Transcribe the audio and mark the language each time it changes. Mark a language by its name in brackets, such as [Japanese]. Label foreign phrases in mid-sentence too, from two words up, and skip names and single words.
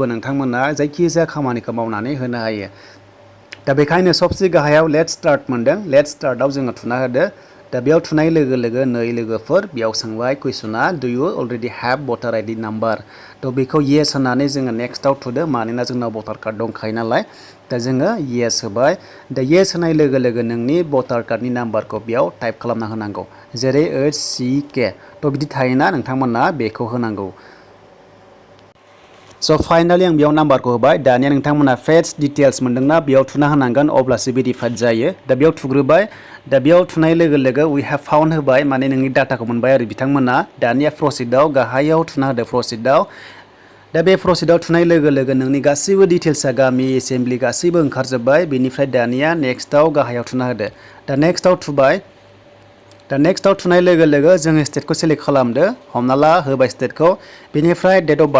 [Bodo] नोंथांमोना जायखिजाया खामानिखौ मावनानै होनो हायो दा बेखायनो सबसे गाहायाव [English] late start [Bodo] मोनदों [English] late start [Bodo] जोङो थुना होदो दा बेयाव थुनाय लोगो लोगो नै लोगोफोर बेयाव सोंबाय [English] question do you already have voter ID number [Bodo] थ' बेखौ येस होनानै जोङो नेक्स्टआव थुदो मानोना जोंनाव [English] voter card [Bodo] दंखायो नालाय दा जोङो येस होबाय दा येस होनाय लोगो लोगो नोंनि [English] voter card number [Bodo] बेयाव टाइप खालामना होनांगौ जेरै HCK थ' बिदि थायोना नोंथांमोना बेखौ होनांगौ [English] so finally [Bodo] आं बेयाव नाम्बारखौ होबाय दानिया नोंथांमोना [English] fetch details [Bodo] मोनदोंना बेयाव थुना होनांगोन अब्लासो भेरिफाइड जायो दा बेयाव थुग्रोबाय दा बेयाव थुनाय लोगो लोगो [English] we have found [Bodo] होबाय माने नोंनि डाटाखौ मोनबाय आरो बिथांमोना दानिया प्रसिडआव गाहायाव थुना होदो प्रसिडआव दा बे प्रसिडआव थुनाय लोगो लोगो नोंनि गासैबो डिटेल्सआ गामि एसेम्बलि गासैबो ओंखारजोब्बाय बेनिफ्राय दानिया नेक्स्टआव गाहायाव थुना होदो दा नेक्स्टआव थुबाय दा नेक्स्टआव थुनाय लोगो लोगो जोङो स्टेटखौ सेलेक्ट खालामदो हमना ला होबाय स्टेटखौ बेनिफ्राय [English] date of